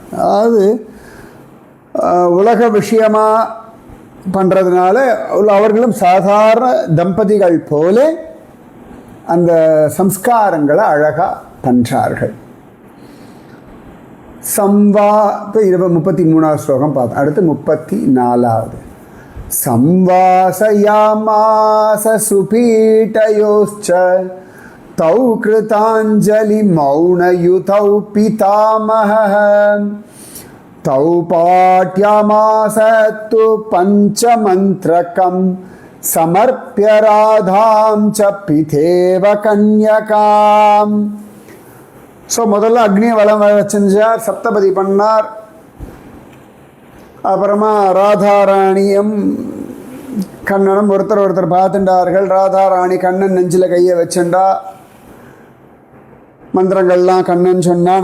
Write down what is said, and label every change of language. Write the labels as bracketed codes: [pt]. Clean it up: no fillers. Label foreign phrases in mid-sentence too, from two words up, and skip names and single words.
[ta] அதாவது உலக விஷயமாக பண்ணுறதுனால அவர்களும் சாதாரண தம்பதிகள் போல அந்த சம்ஸ்காரங்களை அழகாக பண்ணுறார்கள். இப்போ 33வது ஸ்லோகம் பார்த்தோம். அடுத்து 34வது. [sa] संवासयामास सुपीठयोश्च तौ कृताञ्जलि मौनयुतौ पितामहः तौ पाठ्यामास तु पञ्चमन्त्रकं समर्प्य राधां च पिथेव कन्यकाम्. [ta] ஸோ முதல்ல அக்னியை வலம் செஞ்சார், சப்தபதி பண்ணார். அப்புறமா ராதாராணியும் கண்ணனும் ஒருத்தர் பார்த்துட்டார்கள். ராதாராணி கண்ணன் நெஞ்சில் கையை வச்சுண்டா, மந்திரங்கள்லாம் கண்ணன் சொன்னான்.